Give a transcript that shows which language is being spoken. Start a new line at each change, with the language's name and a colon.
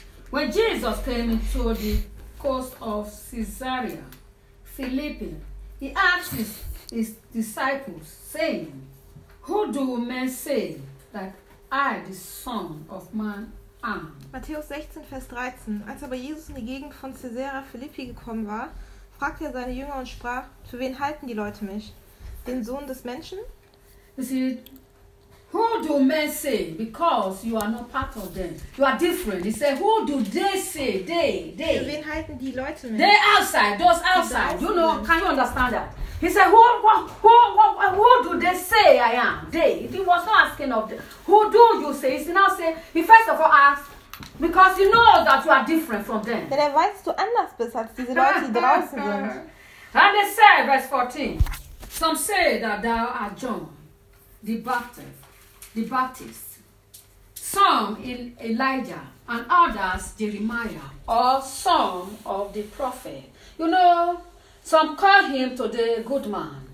English: When Jesus came into the coast of Caesarea Philippi, he asked his disciples, saying, "Who do men say that I, the Son of Man, am?"
German: Matthäus 16, Vers 13. Als aber Jesus in die Gegend von Caesarea Philippi gekommen war, fragte er seine Jünger und sprach: "Für wen halten die Leute mich? Den Sohn des Menschen?"
English: You see, who do men say? Because you are not part of them. You are different. He said, who do they say? They.
German: Für wen halten die Leute mich?
English: They outside, those outside. You know, can you understand that? He said, who do they say I am? They. He was not asking of them. Who do you say? He now say, he first of all asked, because he knows that you are different from them.
German: Denn weißt du anders bist als diese Leute, die draußen sind.
English: And they say, verse 14, some say that thou art John, the Baptist, some Elijah, and others Jeremiah, or some of the prophet. You know, some call him to the good man.